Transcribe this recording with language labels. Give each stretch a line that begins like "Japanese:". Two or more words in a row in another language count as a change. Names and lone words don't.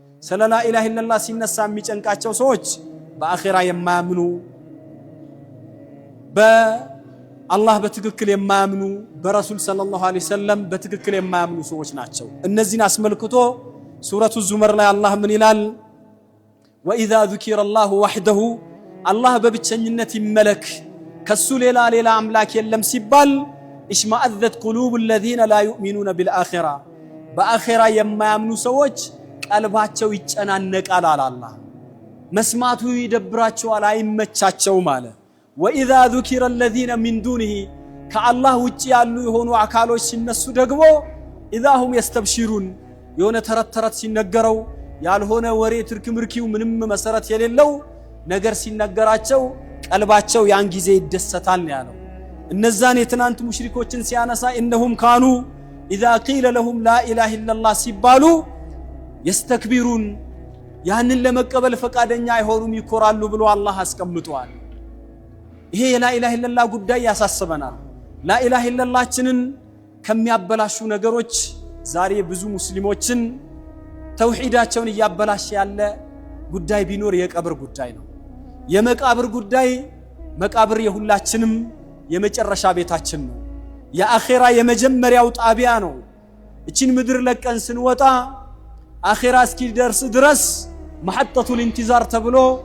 Amharic: ስለ
Arabic: لا إله إلا الله
Amharic: ሲነሳ የሚጨንቃቸው ሰዎች በአኺራ የማያምኑ በአላህ በትክክል የማያምኑ በረሱል
Arabic: صلى الله عليه وسلم
Amharic: በትክክል የማያምኑ ሰዎች ናቸው። እነዚህን አስመልክቶ ሱረቱ ዙመር ላይ አላህ ምን ይላል?
Arabic: وإذا ذكر الله وحده
Amharic: አላህ በብቸኝነት ይመለክ ከሱ ሌላ አምላክ የለም ሲባል
Arabic: اشمأزت قلوب الذين لا يؤمنون بالآخرة
Amharic: በአኺራ የማያምኑ ሰዎች ቀልባቸው ይጨናነቃል አላህ። መስማቱ ይደብራቸዋል አይመቻቸው ማለት።
Arabic: وإذا ذكر الذين من دونه
Amharic: ከአላህ ውጪ ያሉ የሆኑ አካሎች ሲነሱ ደግሞ
Arabic: اذا هم يستبشرون
Amharic: የሆነ ተረት ሲነገረው ያልሆነ ወሬ ትርክምርኪው ምንም መሰረት የሌለው ነገር ሲነገራቸው ቀልባቸው ያን ጊዜ ይደሰታል ያለው። እነዛን የትናንት ሙሽሪኮችን ሲያነሳ
Arabic: انهم كانوا اذا قيل لهم لا اله الا
Amharic: الله ሲባሉ يستكبرون ያንን ለመቀበል ፈቃደኛ አይሆኑም ይኮራሉ ብሎ አላህ አስቀምጧል። ይሄ የላ
Arabic: إله إلا الله
Amharic: ጉዳይ ያሳስበናል።
Arabic: لا إله
Amharic: ኢላላህችንን ከሚያበላሹ ነገሮች ዛሬ ብዙ ሙስሊሞችን ተውሂዳቸውን ያበላሽ ያለ ጉዳይ ቢኖር የቀብር ጉዳይ ነው። የመቃብር ጉዳይ መቃብር የሁላችንም የመጨረሻ ቤታችን ነው። የአኺራ የመጀመሪያው ጣቢያ ነው። እቺን ምድር ለቀን ስንወጣ አኺራ እስኪደርስ ድረስ
Arabic: محطة الانتظار
Amharic: ተብሎ